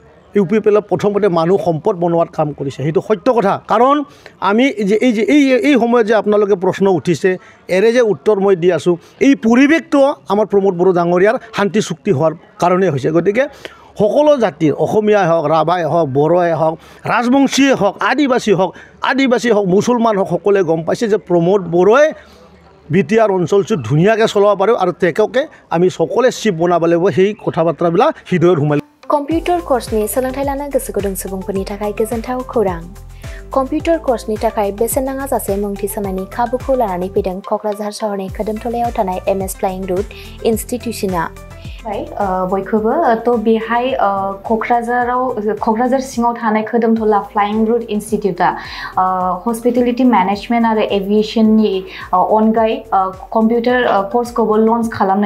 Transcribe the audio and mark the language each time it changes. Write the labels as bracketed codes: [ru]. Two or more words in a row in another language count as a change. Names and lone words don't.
[as] UPPL প্ৰথমতে মানুহ সম্পদ বনোৱাৰ কাম কৰিছে সেইটো সত্য কথা কাৰণ আমি এই সময়ত যে আপোনালোকে প্ৰশ্ন উঠিছে এৰে যে উত্তৰ মই দি আছোঁ এই পৰিৱেশটো আমাৰ প্ৰমোদ বড়ো ডাঙৰীয়াৰ শান্তি চুক্তি হোৱাৰ কাৰণে হৈছে গতিকে সকলো জাতিৰ অসমীয়াই হওক ৰাভাই হওক বড়োই হওক ৰাজবংশীয়ে হওক আদিবাসী হওক মুছলমান হওক সকলোৱে গম পাইছে যে প্ৰমোদ বড়োই BTR অঞ্চলটো ধুনীয়াকৈ চলাব পাৰোঁ আৰু তেওঁকে আমি সকলোৱে চিফ বনাব লাগিব সেই কথা বাৰ্তাবিলাক হৃদয়ত সোমাই [brx] कम्पिउटार कर्सनि सोलोंथाय लानो गोसो गुदुं सुबुंफोरनि थाखाय गोजोनथाव खौरां कम्पिउटार कर्सनि थाखाय बेसेन नाङा जासे मुं थिसननायनि खाबुखौ लानानै फैदों क'क्राझार सहरनि खोदोमथलायाव थानाय MS फ्लाइंग रुट इन्स्टिट्यूशना बयखौबो तो बेहाय क'क्राझार सिङाव थानाय खोदोमथला फ्लाइंग रुट इन्स्टिट्यूटा [en] hospitality management [brx] आरो एविएशननि अनगायै कम्पिउटार कर्सखौबो लन्च खालामनाय